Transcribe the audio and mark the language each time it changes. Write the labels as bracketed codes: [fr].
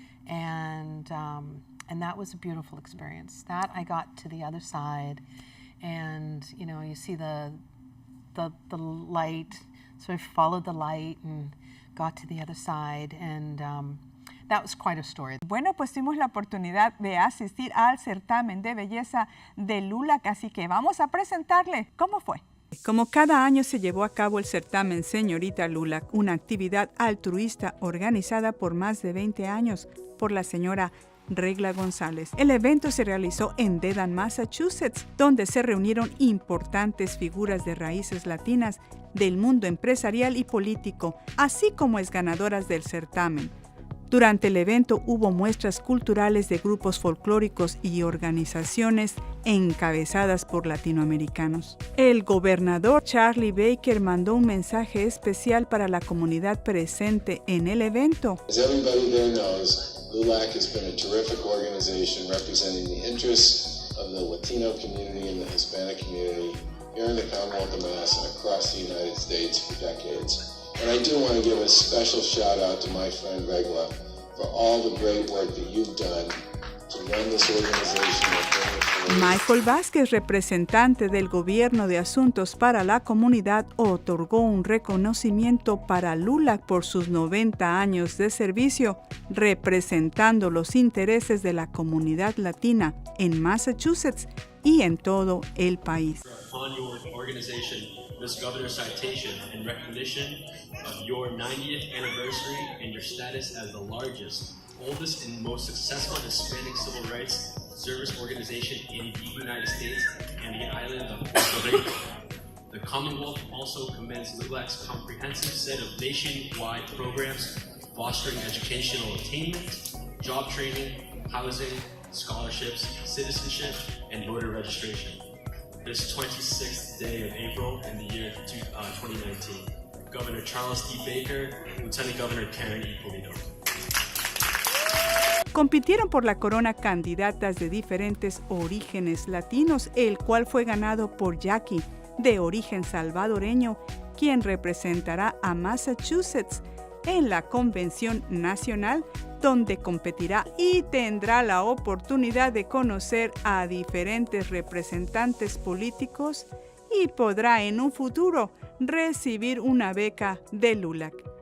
[en] And that was a beautiful experience. That I got to the other side, and you see the light. So I followed the light and got to the other side, and that was quite a story. [es] Bueno, pues tuvimos la oportunidad de asistir al certamen de belleza de LULAC, así que vamos a presentarle cómo fue. Como cada año se llevó a cabo el certamen Señorita LULAC, una actividad altruista organizada por más de 20 años por la señora Regla González. El evento se realizó en Dedham, Massachusetts, donde se reunieron importantes figuras de raíces latinas del mundo empresarial y político, así como exganadoras del certamen. Durante el evento hubo muestras culturales de grupos folclóricos y organizaciones encabezadas por latinoamericanos. El gobernador Charlie Baker mandó un mensaje especial para la comunidad presente en el evento. [en] As everybody there knows, LULAC has been a terrific organization representing the interests of the Latino community and the Hispanic community here in the Commonwealth of Mass and across the United States for decades. And I do want to give a special shout out to my friend Regla for all the great work that you've done to run this organization. [es] Michael Vázquez, representante del Gobierno de Asuntos para la Comunidad, otorgó un reconocimiento para LULAC por sus 90 años de servicio, representando los intereses de la comunidad latina en Massachusetts y en todo el país. [en] This governor's citation in recognition of your 90th anniversary and your status as the largest, oldest, and most successful Hispanic civil rights service organization in the United States and the island of Puerto Rico. The Commonwealth also commends LULAC's comprehensive set of nationwide programs fostering educational attainment, job training, housing, scholarships, citizenship, and voter registration. This 26th day of April in the year 2019. Governor Charles D. Baker, Lieutenant Governor Karen E. Polito. [es] Compitieron por la corona candidatas de diferentes orígenes latinos, el cual fue ganado por Jackie, de origen salvadoreño, quien representará a Massachusetts en la Convención Nacional, donde competirá y tendrá la oportunidad de conocer a diferentes representantes políticos y podrá en un futuro recibir una beca de LULAC.